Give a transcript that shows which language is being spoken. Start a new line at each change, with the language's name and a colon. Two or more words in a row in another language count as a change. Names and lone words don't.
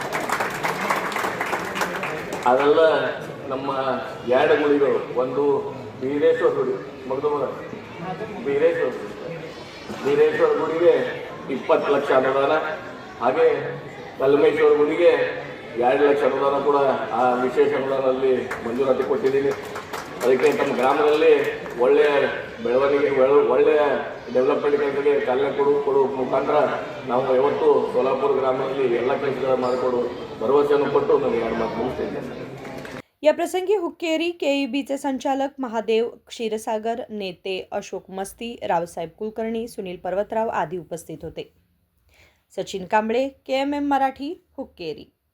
Kannada: ಅದೆಲ್ಲ ನಮ್ಮ 2 ಗುಡಿಗಳು, ಒಂದು ಬೀರೇಶ್ವರ ಗುಡಿ ಮಗದೂರ ಬೀರೇಶ್ವರ ಗುಡಿಗೆ 20 ಲಕ್ಷ ಅನುದಾನ, ಹಾಗೆ ಕಲ್ಮೇಶ್ವರ ಗುಡಿಗೆ 2 ಲಕ್ಷ ಅನುದಾನ ಕೂಡ ಆ ವಿಶೇಷ ಅನುದಾನದಲ್ಲಿ ಮಂಜೂರಾತಿ ಕೊಟ್ಟಿದ್ದೀನಿ। ಅದಕ್ಕೆ ನಮ್ಮ ಗ್ರಾಮದಲ್ಲಿ ಒಳ್ಳೆಯ ಬೆಳವಣಿಗೆ ಒಳ್ಳೆಯ ಡೆವಲಪ್ಮೆಂಟ್ ಕೆಲಸಕ್ಕೆ ಚಾಲನೆ ಕೊಡುವ ಮುಖಾಂತರ ನಾವು ಯಾವತ್ತು ಸೋಲಾಪುರ ಗ್ರಾಮದಲ್ಲಿ ಎಲ್ಲ ಕೆಲಸಗಳನ್ನು ಮಾಡಿಕೊಡು ಭರವಸೆಯನ್ನು ಕೊಟ್ಟು ನಾನು 2 ಮಾತು ಮುಗಿಸ್ತೇನೆ।
Marathi: या प्रसंगी हुक्केरी केईबीचे संचालक महादेव क्षीरसागर, नेते अशोक मस्ती, रावसाहेब कुलकर्णी, सुनील पर्वतराव आदी उपस्थित होते। सचिन कांबळे, KMM मराठी, हुक्केरी।